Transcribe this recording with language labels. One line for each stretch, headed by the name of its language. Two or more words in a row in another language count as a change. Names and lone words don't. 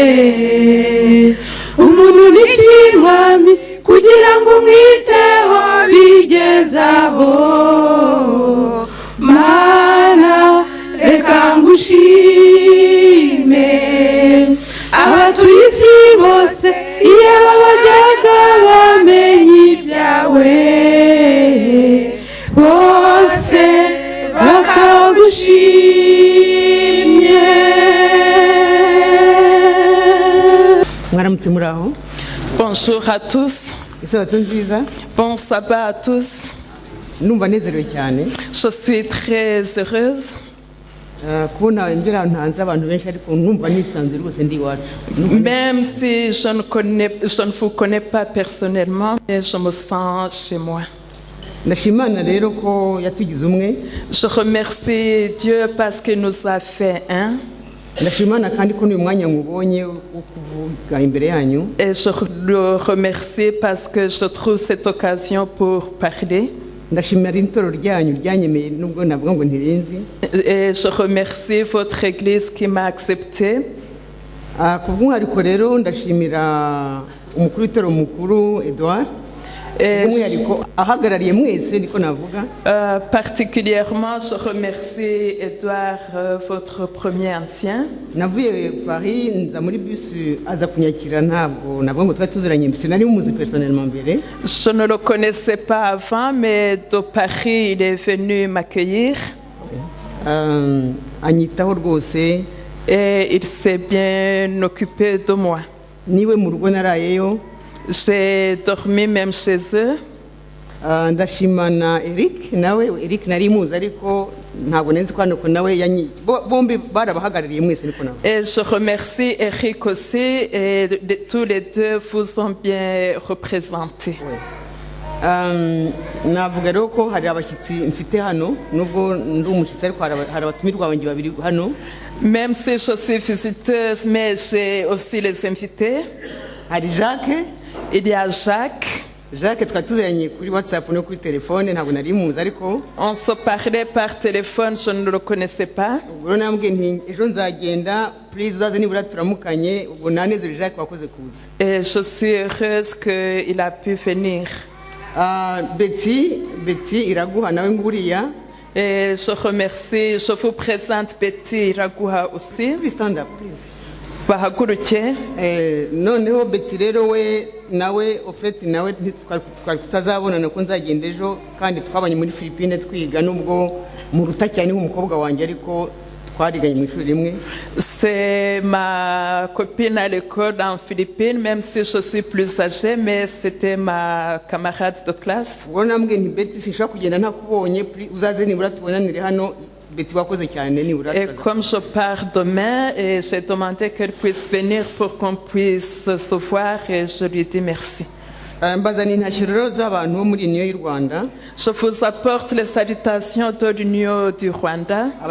Kinyarwanda: umuntu n'ikirwami kugira ngo umwiteho bigezaho mana reka ngushime abatuye isi bose iyo babajyaga bamenye ibyawe bose bakagushimye. Mwaramutse muraho.
French: Bonjour à tous.
Kinyarwanda: Isabato nziza.
French: Bon sabbat à tous.
Kinyarwanda: Numva nezerewe cyane.
French: Je suis très heureuse.
Kinyarwanda: Kubona ngira ntanze abantu benshi ariko numva nisanze rwose ndi iwacu.
French: Même si je ne vous connais pas personnellement, mais je me sens chez moi.
Kinyarwanda: Ndashimana rero ko yatugize umwe.
French: Je remercie Dieu parce qu'il nous a fait un.
Kinyarwanda: Ndashimana kandi ko uyu mwanya ngubonye wo kuvuga imbere yanyu.
French: Et je le remercie parce que je trouve cette occasion pour parler.
Kinyarwanda: Ndashimira intoro ryanyu ryanyemeye nubwo navuga ngo ntirinzi.
French: Et je remercie votre église qui m'a accepté.
Kinyarwanda: Kubw'umwihariko rero ndashimira umukuru w'itoro mukuru Edouard.
French: Particulièrement, je remercie Edouard, votre premier ancien. Je ne le connaissais pas avant, mais de Paris, il est venu m'accueillir. Et il s'est bien occupé de moi. J'ai dormi même chez eux.
Kinyarwanda: Ndashimana Eric nari muzi ariko ntabwo nenzi kwano ko nawe bombi barabahagarariye mwese niko nawe.
French: Et je remercie Eric aussi et tous les deux vous ont bien représenté.
Kinyarwanda: Navuga rero ko hari abashyitsi mfite hano nubwo ndi umushyitsi ariko hari abatumirwa abanjye babiri hano.
French: Même si je suis visiteuse, mais j'ai aussi les invités.
Kinyarwanda: Hari Jacques.
French: Il y a Jacques.
Kinyarwanda: Jacques, twatuzeranye kuri WhatsApp no kuri telefone ntabwo nari muzi ariko.
French: On se parlait par téléphone, je ne le connaissais pas.
Kinyarwanda: Ubwo nambwe nti ejo nzagenda please uzaze nibura turamukanye ubwo nanezere Jacques wakoze kuza.
French: Et je suis heureuse qu'il a pu venir.
Kinyarwanda: Betty Iraguha nawe nguriya.
French: Et je remercie, je vous présente Betty Iraguha aussi.
English: Please stand up, please.
Kinyarwanda: Bahaguruke. Noneho Betty rero we nawe ofeti nawe twari tutazabonana ko nzagenda ejo kandi twabanye muri Philippines twiga nubwo mu ruta cyane nk'umukobwa wanjye ariko twariganye mu ishuri rimwe.
French: C'est ma copine à l'école en Philippines, même si je suis plus âgée, mais c'était ma camarade de classe.
Kinyarwanda: Ubwo nambwe nti Betty sinshaka kugenda ntakubonye uzaze nibura tubonanire hano.
French: Et comme je pars demain, et j'ai demandé qu'elle puisse venir pour qu'on puisse se voir et je lui dis merci. Je vous apporte les salutations de l'Union du Rwanda.